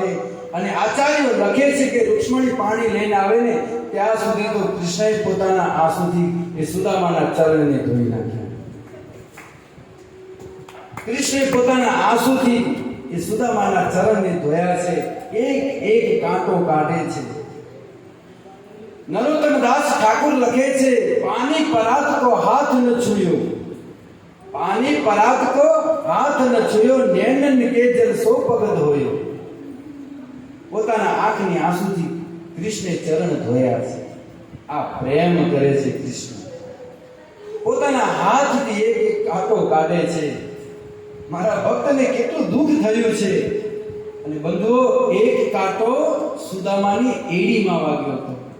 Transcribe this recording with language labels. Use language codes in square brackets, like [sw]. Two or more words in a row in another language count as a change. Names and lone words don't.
[gu] અને આચાર્યો લખે છે કે રૂક્ષ્મણી પાણી લઈને આવે ને ત્યાં સુધી તો કૃષ્ણએ પોતાના આંસુથી એ સુદામાના ચરણને ધોઈ નાખ્યા. કૃષ્ણે પોતાના આંસુથી એ સુદામાના ચરણને ધોયા છે. એક એક કાંટો કાઢે છે. [hi] नरोत्तम दास ठाकुर [gu] લખે છે [hi] पानी परात को हाथ न छुयो, पानी परात को हाथ न छुयो, नैनन के जल सो पगद होयो. [gu] પોતાના આંખની આંસુથી કૃષ્ણે ચરણ ધોયા છે. આ પ્રેમ કરે છે કૃષ્ણ. પોતાના હાથથી એક એક કાંટો કાઢે છે. મારા ભક્તને કેટલું દુઃખ થયું છે. અને બંધુઓ એક કાંટો સુદામાની એડીમાં વાગ્યો હતો.